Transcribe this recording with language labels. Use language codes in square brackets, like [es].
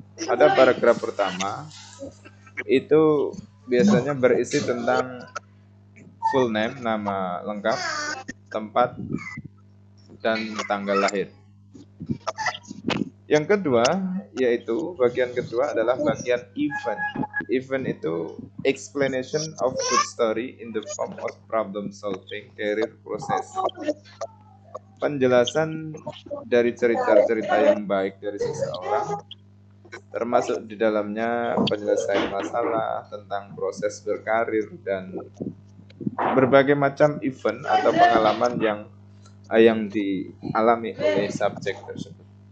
[id] Ada paragraf pertama, itu biasanya berisi tentang full name, nama lengkap, tempat, dan tanggal lahir. Yang kedua, yaitu bagian kedua adalah bagian event. [en] Event [id] itu [en] explanation of good story in the form of problem solving career process. [id] Penjelasan dari cerita-cerita yang baik dari seseorang, termasuk di dalamnya penyelesaian masalah, tentang proses berkarir, dan berbagai macam event atau pengalaman yang dialami oleh subjek tersebut.